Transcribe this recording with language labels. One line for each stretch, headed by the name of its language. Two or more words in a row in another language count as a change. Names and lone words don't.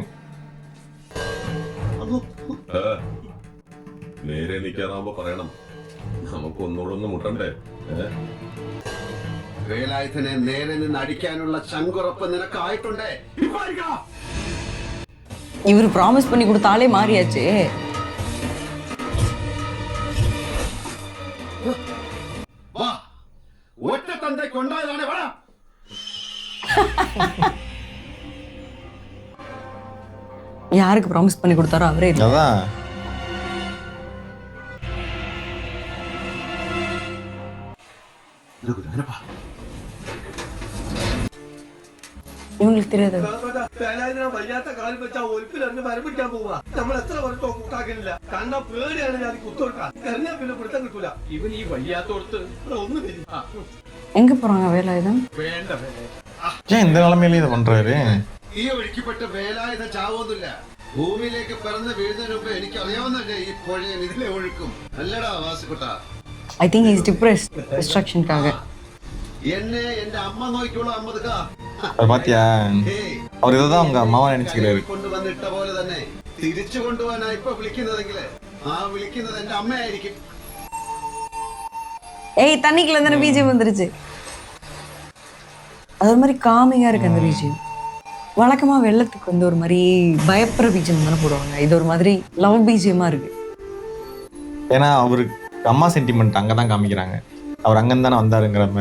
Malayalam: നേരെ നിൽക്കാറാവുമ്പോ പറയണം, നമുക്ക് ഒന്നുകൂടെ ഒന്ന് മുട്ടണ്ടേ. വേലായുധനെ നേരെ നിന്ന് അടിക്കാനുള്ള ചങ്കുറപ്പ് നിനക്കായിട്ടുണ്ടേ.
Tamil: இவரு ப்ராமிஸ் பண்ணி கொடுத்த ஆளே மாறியாச்சு.
Malayalam: വാ, ഒറ്റ തന്തയ്ക്ക് ഉണ്ടായതാണ്. വാ,
Tamil: யாருக்கு ப்ராமிஸ் பண்ணி கொடுத்தாரோ அவரே இல்ல. அதான் இவங்களுக்கு தெரியாது.
Malayalam: വേലായുധനെ വയ്യാത്ത കാലം വെച്ചാ ഒലിപ്പിലിറങ്ങി മരം പിടിക്കാൻ പോവാ. നമ്മൾ എത്ര വർഷമോ കൂട്ടാക്കില്ല. കണ്ണ പേടിയാണ് ഞാൻ കുത്തൊടുക്കാൻ. എറിഞ്ഞാ പിന്നെ പിടുത്തം കിട്ടൂല. ഇവൻ ഈ വയ്യാത്തോടത്ത് ഒന്ന് വരും.
Tamil: எங்க போறாங்க வேலாயுதம்?
Malayalam: വേണ്ട
Tamil: ஏன் இந்த நிலைமையில இதை பண்றாரு?
Malayalam: ഈ ഒഴുക്കിപ്പെട്ട് വേലായുധ ചാവൊന്നുമില്ല. ഭൂമിയിലേക്ക് പിറന്ന് വീഴുന്നതിന് മുമ്പ് എനിക്ക് അറിയാവുന്നല്ലേ ഈ പുഴയും ഇതിലെ ഒഴുക്കും. അല്ലടാ വാസുകുട്ട,
English: I think is depressed distractionukkaaga.
Malayalam: എന്നെ എന്റെ അമ്മ നോക്കിക്കോളൂ. അമ്മതുക്കാ
Tamil: அது பாத்தியா, அவர் இதைதான் உங்க அம்மாவா நினைச்சுக்கிறாரு.
Malayalam: കൊണ്ടുവന്നിട്ട പോലെ തന്നെ തിരിച്ചു കൊണ്ടുപോകാനാ ഇപ്പൊ വിളിക്കുന്നതെങ്കില് ആ വിളിക്കുന്നത് എന്റെ അമ്മയായിരിക്കും.
Tamil: ஏய் தண்ணிக்குள்ள தானே பிஜிஎம் வந்துருச்சு. அது ஒரு மாதிரி காமிங்கா இருக்கு அந்த பிஜிஎம். வழக்கமா வெள்ளத்துக்கு வந்து ஒரு மாதிரி பயப்படுற பீஜம் தானே போடுவாங்க, இது ஒரு மாதிரி
English: love BGMa
Tamil: இருக்கு. ஏன்னா அவருக்கு அம்மா சென்டிமெண்ட் அங்கதான் காமிக்கிறாங்க, அவர் அங்கன்னு தானே வந்தாருங்கிற மாதிரி.